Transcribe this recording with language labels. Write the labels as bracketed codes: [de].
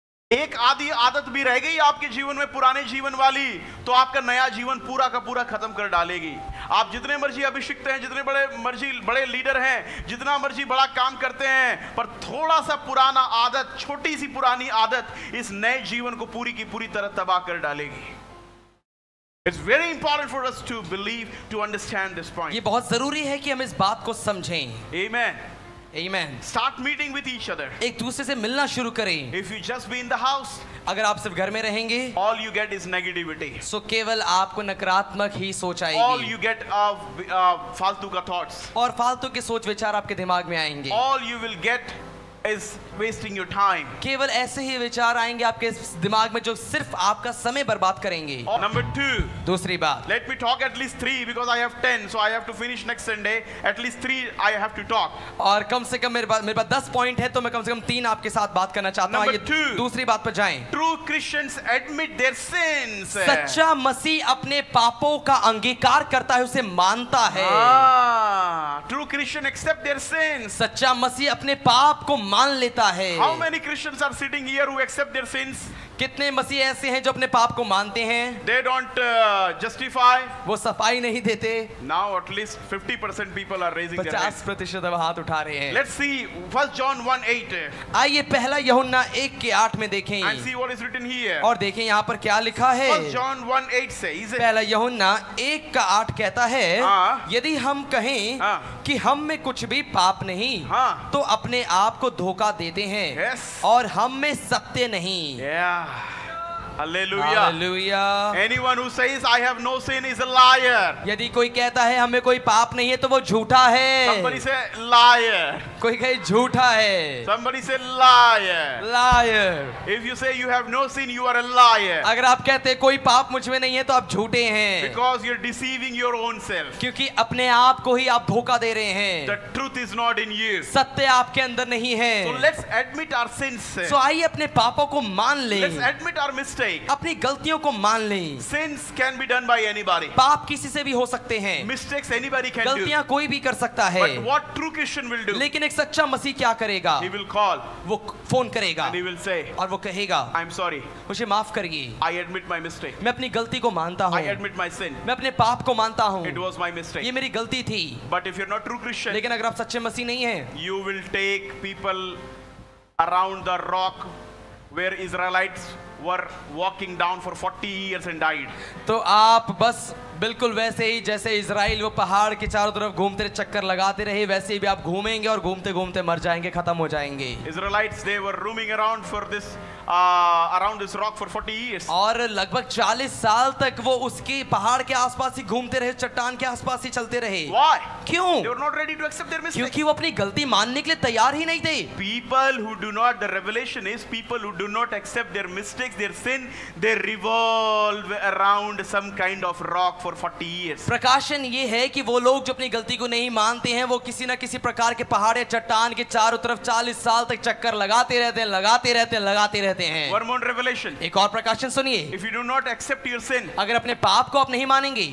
[hi] एक आधी आदत भी रह गई आपके जीवन में पुराने जीवन वाली, तो आपका नया जीवन पूरा का पूरा खत्म कर डालेगी। आप जितने मर्जी अभिषिक्त हैं, जितने बड़े लीडर हैं, जितना मर्जी बड़ा काम करते हैं, पर थोड़ा सा पुराना आदत, छोटी सी पुरानी आदत इस नए जीवन को पूरी की पूरी तरह तबाह कर डालेगी। [en] It's very important for us to believe, to understand this point. [hi] ये बहुत जरूरी है कि हम इस बात को समझें। [en] Amen. Amen. Start meeting with each other. [hi] एक दूसरे से मिलना शुरू करें। [en] If you just be in the house, [hi] अगर आप सिर्फ घर में रहेंगे, [en] all you get is negativity. [hi] सो केवल आपको नकारात्मक ही सोच [en] All [hi] आएगी। [en] you get [hi] फालतू का [en] thoughts. [hi] और फालतू के सोच विचार आपके दिमाग में आएंगे। [en] All you will get is wasting your time. [hi] केवल ऐसे ही विचार आएंगे आपके दिमाग में जो सिर्फ आपका समय बर्बाद करेंगे। [en] Number 2. [hi] दूसरी बात, [en] Let me talk at least 3 because I have 10, so I have to finish next Sunday. At least 3 I have to talk. [hi] और कम से कम मेरे पास 10 पॉइंट है, तो मैं कम से कम 3 आपके साथ बात करना चाहता हूँ। [en] Number 2. [hi] दूसरी बात पर जाएं। [en] True Christians admit their sins. [hi] सच्चा मसीह अपने पापों का अंगीकार करता है, उसे मानता है। [en] True Christian accept their sins. [hi] सच्चा मसीह अपने पाप को मान लेता है। [en] How many Christians are sitting here who accept their sins? [hi] कितने मसीह ऐसे हैं जो अपने पाप को मानते हैं? [en] They don't justify. [hi] वो सफाई नहीं देते। [en] Now at least 50% people are raising their hands. [hi] 50% अब हाथ उठा रहे हैं। [en] Let's see 1 John 1:8. [hi] आइए पहला यूहन्ना 1:8 में देखें [en] And see what is written here. [hi] और देखें यहाँ पर क्या लिखा है। [en] 1 John 1:8 says. [hi] पहला यूहन्ना 1:8 कहता है, हाँ। यदि हम कहें हाँ। कि हम में कुछ भी पाप नहीं, हाँ। तो अपने आप को धोखा देते हैं। [en] Yes. [hi] और हम में सत्य नहीं। [en] Yeah. Hallelujah. [hi] Hallelujah. [en] Anyone who says I have no sin is a liar. [hi] यदि कोई कहता है हमें कोई पाप नहीं है, तो वो झूठा है। [en] Somebody say liar. [hi] कोई कहे झूठा है। [en] Somebody say liar. Liar. If you say you have no sin, you are a liar. [hi] अगर आप कहते हैं कोई पाप मुझ में नहीं है तो आप झूठे हैं, [en] Because you're deceiving your own self. [hi] क्योंकि अपने आप को ही आप धोखा दे रहे हैं। [en] The truth is not in you. [hi] सत्य आपके अंदर नहीं है। [en] So let's admit our sins. [hi] तो आइए अपने पापों को मान लें, [en] Let's admit our mistake. [hi] अपनी गलतियों को मान लें। [en] Sins can be done by anybody. [hi] पाप किसी से भी हो सकते हैं, [en] Mistakes anybody can do. [hi] गलतियां कोई भी कर सकता है, [en] But what true Christian will do? [hi] लेकिन एक सच्चा मसीह क्या करेगा? [en] He will call [hi] वो फोन करेगा [en] and he will say, [hi] और वो कहेगा [en] I'm sorry. [hi] मुझे माफ करिए, [en] I admit my mistake. [hi] मैं अपनी गलती को मानता हूँ, [en] I admit my sin. [hi] मैं अपने पाप को मानता हूँ, [en] It was my mistake. [hi] ये मेरी गलती थी। [en] But if you're not true Christian, [hi] लेकिन अगर आप सच्चे मसीह नहीं हैं, [en] you will take people around the rock where Israelites were walking down for 40 years and died. [hi] तो आप बस बिल्कुल वैसे ही जैसे इजराइल वो पहाड़ के चारों तरफ घूमते चक्कर लगाते रहे, वैसे ही भी आप घूमेंगे और घूमते घूमते मर जाएंगे, खत्म हो जाएंगे। [en] Israelites, they were roaming around for this around this rock for 40 years. [hi] और लगभग 40 साल तक वो उसके पहाड़ के आसपास ही घूमते रहे, चट्टान के आसपास ही चलते रहे। [en] Why? [hi] क्यों? [en] They were not ready to accept their mistake. [hi] क्योंकि वो अपनी गलती मानने के लिए तैयार ही नहीं थे। [en] People who do not, the revelation is people who do not accept their mistakes, their sin, they revolve around some kind of rock for 40 years. [hi] प्रकाशन ये है कि वो लोग जो अपनी गलती को नहीं मानते हैं, वो किसी ना किसी प्रकार के पहाड़ या चट्टान के चारों तरफ 40 साल तक चक्कर लगाते रहते हैं, लगाते रहते हैं, लगाते रहते हैं। [en] One more revelation. [hi] एक और प्रकाशन सुनिए, [en] If you do not accept your sin, [hi] अगर अपने पाप को आप नहीं मानेंगे